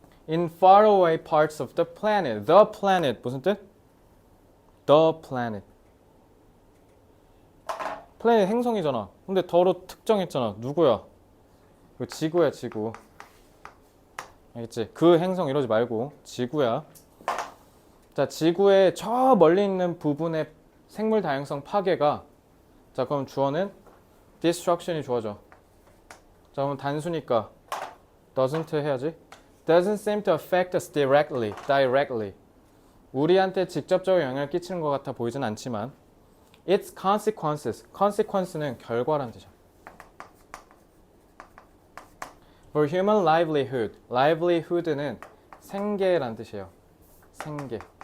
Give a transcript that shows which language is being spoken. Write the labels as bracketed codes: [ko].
[en] in faraway parts of the planet. [ko] The planet 무슨 뜻? [en] The planet. [ko] 플래닛 행성이잖아. 근데 더로 특정했잖아. 누구야? 그 지구야, 지구. 알겠지? 그 행성 이러지 말고 지구야. 자, 지구의 저 멀리 있는 부분의 생물 다양성 파괴가, 자, 그럼 주어는 destruction이 주어져. 자, 그럼 단수니까 doesn't 해야지. [en] doesn't seem to affect us directly. [ko] 우리한테 직접적으로 영향을 끼치는 것 같아 보이진 않지만 [en] its consequence [ko] 는 결과란 뜻이야. For human livelihood는 생계란 뜻이에요. 생계.